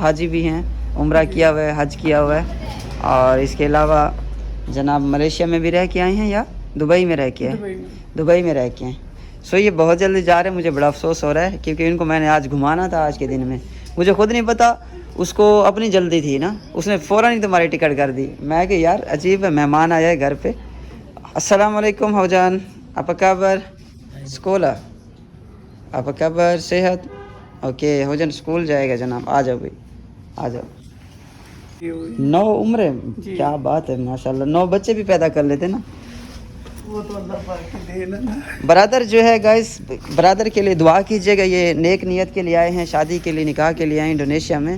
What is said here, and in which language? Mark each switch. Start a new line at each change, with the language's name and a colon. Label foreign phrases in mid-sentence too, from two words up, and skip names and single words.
Urdu: حاجی بھی ہیں، عمرہ کیا ہوا ہے، حج کیا ہوا ہے۔ اور اس کے علاوہ جناب ملیشیا میں بھی رہ کے آئے ہیں یا دبئی میں رہ کے آئے? دبئی میں رہ کے آئے. سو یہ بہت جلدی جا رہے ہیں، مجھے بڑا افسوس ہو رہا ہے، کیونکہ ان کو میں نے آج گھمانا تھا آج کے دن میں. مجھے خود نہیں پتا، اس کو اپنی جلدی تھی نا، اس نے فوراً ہی تمہاری ٹکٹ کر دی. میں کہ یار عجیب ہے، مہمان آیا ہے گھر پے.
Arabic: السلام علیکم हौजान,
Indonesian: apa kabar? Sekolah? apa kabar? सेहत?
Urdu: اوکے ہوجان اسکول جائے گا جناب، آ جاؤ بھائی، آ جاؤ. 9 عمر، کیا بات ہے ماشاءاللہ. 9 بچے بھی پیدا کر لیتے نا, وہ تو اللہ پاک کی دین ہے نا. برادر جو ہے گائز، برادر کے لیے دعا کیجیے گا۔ یہ نیک نیت کے لیے آئے ہیں، شادی کے لیے، نکاح کے لیے آئے انڈونیشیا میں.